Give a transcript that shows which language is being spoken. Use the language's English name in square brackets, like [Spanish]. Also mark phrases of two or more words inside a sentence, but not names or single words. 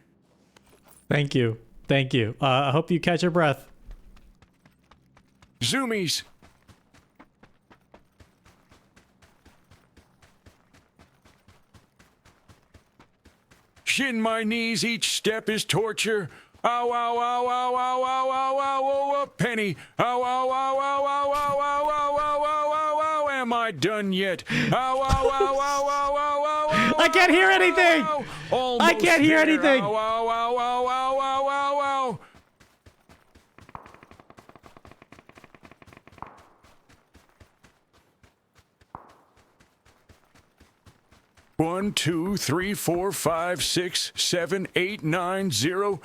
[English] Thank you. Thank you. I hope you catch your breath. Zoomies. shin my knees, each step is torture. Ow, ow, ow, ow, ow, ow, ow, ow, ow, a penny. Ow, ow, ow, ow, ow, ow, ow, ow, ow, ow, ow, ow, am I done yet? Ow, ow, ow, ow, ow, ow, ow, ow, I can't hear anything! I can't hear anything! Ow, ow, ow, ow, ow, ow, ow, ow. 1, 2, 3, 4, 5, 6, 7, 8, 9, 0.